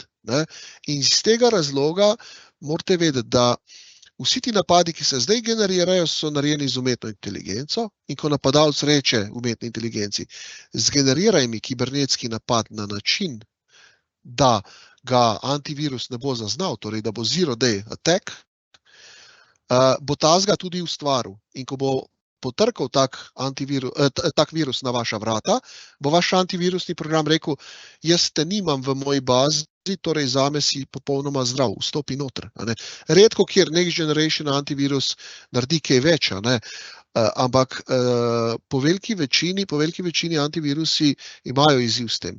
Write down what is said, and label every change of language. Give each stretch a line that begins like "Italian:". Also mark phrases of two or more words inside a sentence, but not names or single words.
Slovenian: In iz tega razloga morate vedeti, da vsi ti napadi, ki se zdaj generirajo, so narejeni z umetno inteligenco in ko napadalec reče umetni inteligenci, zgeneriraj mi kibernetski napad na način, da ga antivirus ne bo zaznal, torej da bo
English: zero day attack,
Slovenian: bo tazga tudi ustvaril. In ko bo potrkal tak virus na vaša vrata, bo vaš antivirusni program rekel, jaz te nimam v moji bazi, torej zame si popolnoma zdrav, vstopi noter. Redko, kjer
English: Next Generation
Slovenian: antivirus naredi kaj več, ampak po veliki večini antivirusi imajo izziv s tem.